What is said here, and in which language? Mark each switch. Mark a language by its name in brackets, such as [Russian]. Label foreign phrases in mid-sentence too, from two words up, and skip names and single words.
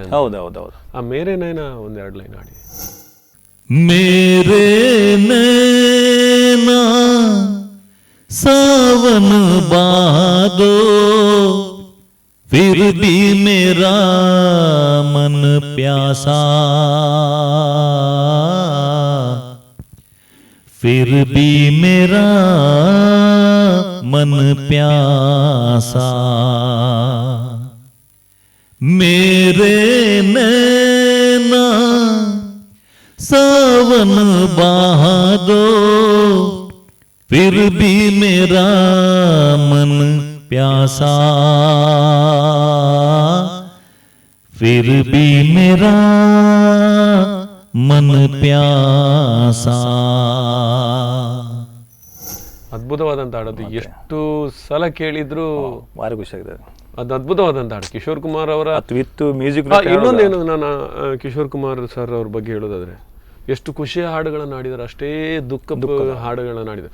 [Kannada] ಹೌದೌದು. ಆ [Hindi] मेरे नैना [Kannada] ಒಂದೆರಡು ಲೈನ್ ಹಾಡಿ. [Hindi] मेरे नैना सावन भादों फिर भी मेरा मन प्यासा फिर भी मेरा मन प्यासा मेरे नैना सावन बहा दो फिर भी मेरा मन प्यासा फिर भी मेरा मन प्यासा. [Kannada] ಅದ್ಭುತವಾದಂಥ ಹಾಡದು, ಎಷ್ಟು ಸಲ ಕೇಳಿದ್ರು ಭಾರಿ ಖುಷಿ ಆಗಿದೆ. ಅದು ಅದ್ಭುತವಾದಂಥ ಹಾಡು. ಕಿಶೋರ್ ಕುಮಾರ್ ಅವರ [English] with music. [Kannada] ಇನ್ನೊಂದೇನು ನಾನು ಕಿಶೋರ್ ಕುಮಾರ್ ಸರ್ ಅವ್ರ ಬಗ್ಗೆ ಹೇಳೋದಾದ್ರೆ, ಎಷ್ಟು ಖುಷಿಯ ಹಾಡುಗಳನ್ನು ಹಾಡಿದ್ದಾರೆ, ಅಷ್ಟೇ ದುಃಖದ ಹಾಡುಗಳನ್ನ ಹಾಡಿದ್ದಾರೆ.